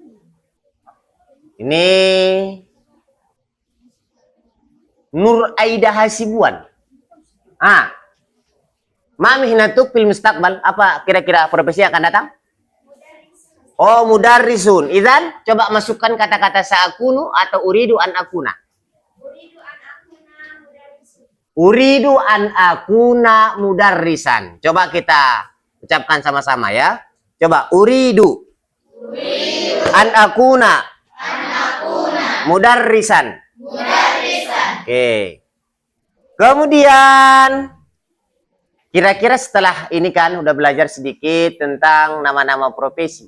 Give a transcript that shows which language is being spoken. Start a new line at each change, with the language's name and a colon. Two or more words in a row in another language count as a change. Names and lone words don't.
Indonesian: Ini Nur Aida Hasibuan.
Arabic: ما مهنتك في المستقبل.
Indonesian: Apa kira-kira profesi yang akan datang? Oh, mudarrisun. Idzan coba masukkan kata-kata sa'akunu atau
Arabic: أريد أن أكون. أريد أن أكون مدرسا.
Indonesian: Coba kita ucapkan sama-sama ya. Coba
Arabic: أريد أن أكون مدرسا.
Indonesian: Oke. Kemudian kira-kira setelah ini kan udah belajar sedikit tentang nama-nama profesi.